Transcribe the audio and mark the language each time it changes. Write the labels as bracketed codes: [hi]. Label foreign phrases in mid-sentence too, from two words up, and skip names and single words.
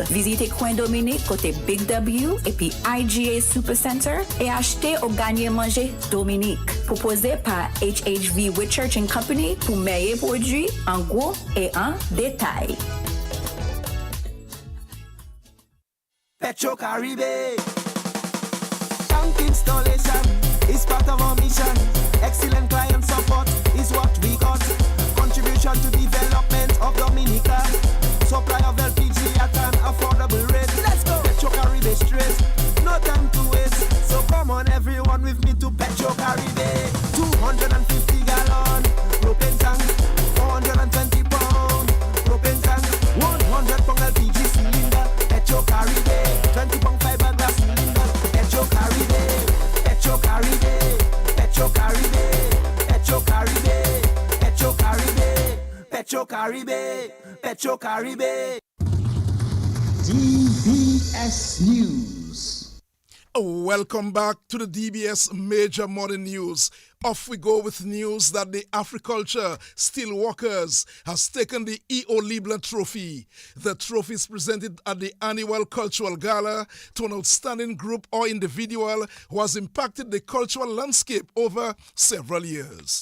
[fr] Visitez Coin Dominique côté Big W et puis IGA Supercenter et achetez ou gagnez manger Dominique. Proposé par HHV Whitchurch & Company pour meilleurs produits en gros et en détail. [en] Petro Caribe. Tank installation is part of our mission. Excellent client support is what we got. Contribution to development of Dominica. Supply of LPG at an affordable rate. Let's go. Petro Caribe straight. No time to waste. So come on everyone with me to Petro Caribe. 250 gallon propane tank. 420 pound propane tank. 100 pound LPG cylinder. Petro Caribe. 20 pound fiberglass cylinder. Petro Caribe. Petro Caribe. Petro Caribe. Petro Caribe. Petro Caribe. Petro Caribe. Petro Caribe. DBS News. Welcome back to the DBS Major Morning News. Off we go with news that the Africulture Steelworkers has taken the E.O. Liebler Trophy. The trophy is presented at the annual cultural gala to an outstanding group or individual who has impacted the cultural landscape over several years.